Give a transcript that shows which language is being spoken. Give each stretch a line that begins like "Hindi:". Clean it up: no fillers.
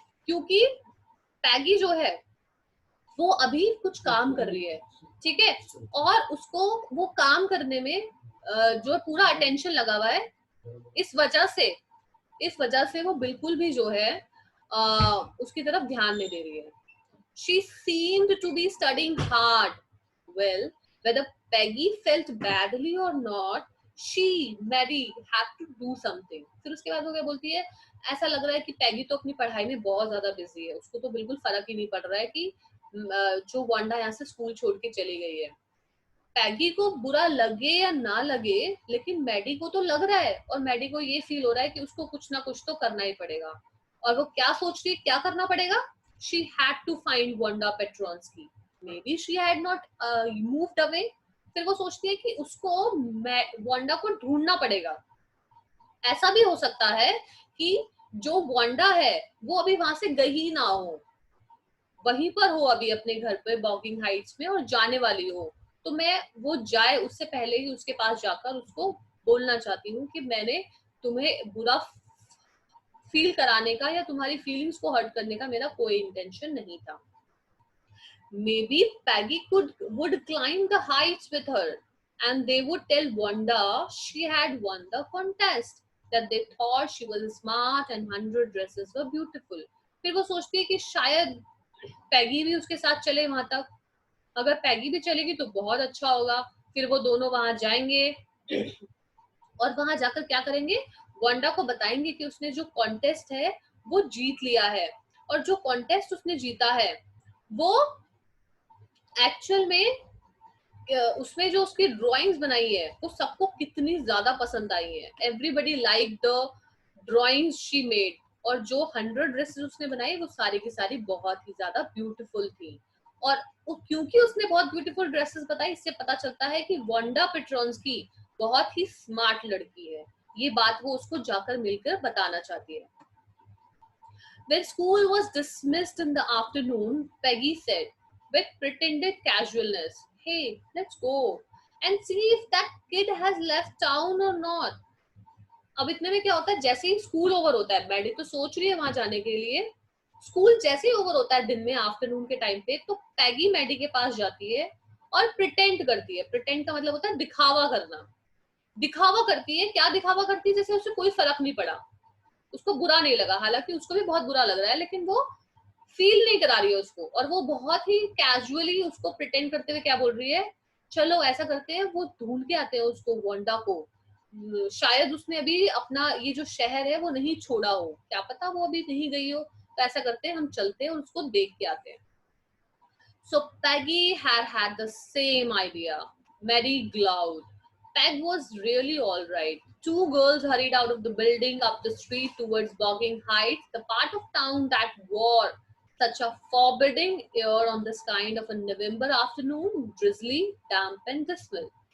Hindi: क्योंकि पैगी जो है वो अभी कुछ काम कर रही है, ठीक है, और उसको वो काम करने में जो पूरा अटेंशन लगा हुआ है. इस वजह से वो बिल्कुल भी जो है उसकी तरफ ध्यान नहीं दे रही है.
English: She seemed to be studying hard. Well, whether Peggy felt badly or not, she, Mary, had to do something.
Hindi: फिर उसके बाद वो क्या बोलती है, ऐसा लग रहा है कि पैगी तो अपनी पढ़ाई में बहुत ज्यादा बिजी है, उसको तो बिल्कुल फर्क ही नहीं पड़ रहा है कि जो वांडा यहाँ से स्कूल छोड़ के चली गई है. पैगी को बुरा लगे या ना लगे, लेकिन मैडी को तो लग रहा है और मैडी को ये फील हो रहा है कि उसको कुछ ना कुछ तो करना ही पड़ेगा. और वो क्या सोच रही है, क्या करना पड़ेगा?
English: She had to find Wanda Petronsky. Maybe she had not moved away.
Hindi: फिर वो सोचती है कि उसको वांडा को ढूंढना पड़ेगा. ऐसा भी हो सकता है कि जो वांडा है वो अभी वहां से गई ना हो, वहीं पर हो अभी अपने घर पे बॉकिंग हाइट्स में और जाने वाली हो. तो मैं वो जाए उससे पहले ही उसके पास जाकर उसको बोलना चाहती हूँ कि मैंने तुम्हें बुरा फील कराने का या तुम्हारी फीलिंग्स को हर्ट करने का मेरा कोई इंटेंशन नहीं था.
English: Maybe Peggy would climb the heights with her and they would tell Wanda she had won the contest, that they thought she was smart and 100 dresses were beautiful.
Hindi: फिर वो सोचती है कि शायद पैगी भी उसके साथ चले वहां तक. अगर पैगी भी चलेगी तो बहुत अच्छा होगा. फिर वो दोनों वहां जाएंगे और वहां जाकर क्या करेंगे, वांडा को बताएंगे कि उसने जो कॉन्टेस्ट है वो जीत लिया है. और जो कॉन्टेस्ट उसने जीता है वो एक्चुअल में उसमें जो उसकी ड्राइंग्स बनाई है वो सबको कितनी ज्यादा पसंद आई है.
English: Everybody like the drawings she made.
Hindi: और जो 100 ड्रेसेस उसने बनाई वो सारी की सारी बहुत ही ज्यादा ब्यूटीफुल थी. और क्योंकि उसने बहुत ब्यूटीफुल ड्रेसेस बताई, इससे पता चलता है कि वांडा पेट्रोन्स्की बहुत ही स्मार्ट लड़की है. ये बात वो उसको जाकर मिलकर बताना चाहती है.
English: When school was dismissed in the afternoon, Peggy said, with pretended casualness, "Hey, let's go and see if that kid has left town or not."
Hindi: अब इतने में क्या होता है, जैसे ही स्कूल ओवर होता है, मैडी तो सोच रही है वहां जाने के लिए. स्कूल जैसे ही ओवर होता है दिन में आफ्टरनून के टाइम पे, तो पैगी मैडी के पास जाती है और प्रिटेंड करती है. प्रिटेंड का मतलब होता है दिखावा करना. दिखावा करती है. क्या दिखावा करती है? जैसे उसे कोई फर्क नहीं पड़ा, उसको बुरा नहीं लगा. हालांकि उसको भी बहुत बुरा लग रहा है, लेकिन वो फील नहीं करा रही है उसको. और वो बहुत ही कैजुअली उसको प्रिटेंड करते हुए क्या बोल रही है, चलो ऐसा करते हैं, वो ढूंढ के आते हैं उसको, वांडा को. शायद उसने अभी अपना ये जो शहर है वो नहीं छोड़ा हो, क्या पता वो अभी नहीं गई हो. तो ऐसा करते हैं, हम चलते हैं और उसको देख के आते हैं.
English: So Peggy had the same idea. Mary glowed. Peg was really all right. Two girls hurried out of the building up the street towards Bogging Heights, the part of town that wore such a forbidding air on this kind of a November afternoon, drizzly, damp and dismal.